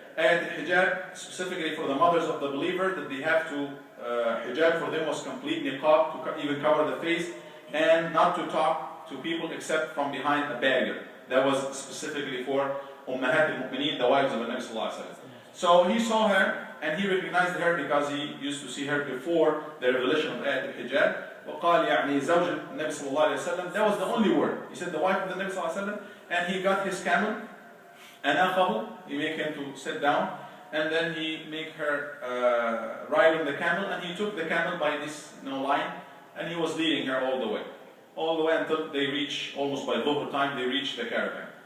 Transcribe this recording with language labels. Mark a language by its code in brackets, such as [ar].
[en] Ayat al-hijab, specifically for the mothers of the believer, that they have to, hijab for them was complete niqab, to even cover the face, and not to talk to people except from behind a barrier. That was specifically for Ummahat al-Mu'mineen, the wives of the Nabi Sallallahu Alaihi Wasallam. So he saw her, and he recognized her because he used to see her before the revelation of Ayat al-Hijab. [ar] وقال يعني زوج النبي صلى الله عليه وسلم. [en] That was the only word. He said the wife of the Nabi Sallallahu Alaihi Wasallam, and he got his camel, and he make him to sit down, and then he make her ride on the camel, and he took the camel by this line, and he was leading her all the way until they reach, almost by Dhuhr time, they reach the caravan.